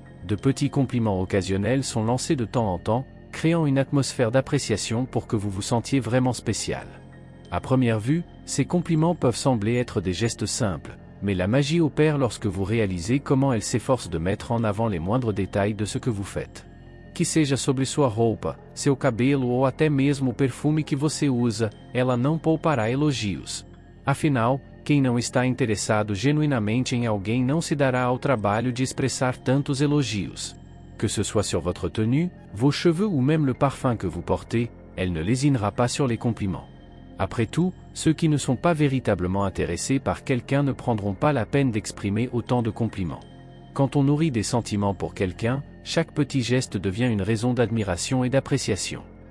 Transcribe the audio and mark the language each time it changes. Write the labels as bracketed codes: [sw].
[fr] De petits compliments occasionnels sont lancés de temps en temps, créant une atmosphère d'appréciation pour que vous vous sentiez vraiment spécial. À première vue, ces compliments peuvent sembler être des gestes simples, mais la magie opère lorsque vous réalisez comment elle s'efforce de mettre en avant les moindres détails de ce que vous faites. [pt] Que seja sobre sua roupa, seu cabelo ou até mesmo o perfume que você usa, ela não poupará elogios. Afinal, quem não está interessado genuinamente em alguém não se dará ao trabalho de expressar tantos elogios. [fr] Que ce soit sur votre tenue, vos cheveux ou même le parfum que vous portez, elle ne lésinera pas sur les compliments. Après tout, ceux qui ne sont pas véritablement intéressés par quelqu'un ne prendront pas la peine d'exprimer autant de compliments. Quand on nourrit des sentiments pour quelqu'un, chaque petit geste devient une raison d'admiration et d'appréciation.